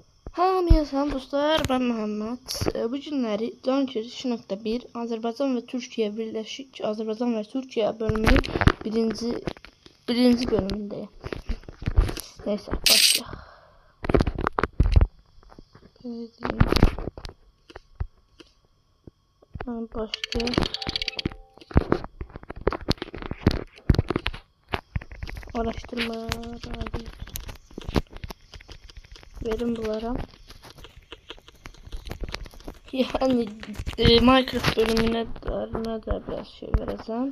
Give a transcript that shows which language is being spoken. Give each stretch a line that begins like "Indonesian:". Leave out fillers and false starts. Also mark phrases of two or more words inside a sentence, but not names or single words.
Azerbaijani: Hamıya salam dostlar, ben Məhəmməd. Bu günləri Cankür 2.1 Azərbaycan və Türkiyə Birləşik Azərbaycan və Türkiyə bölümünün birinci bölümündəyim. Neyse, başlayaq. Başlayaq.
Turkish: Araştırma verim bunlara. Yani Minecraft bölümüne de biraz şey vereceğim.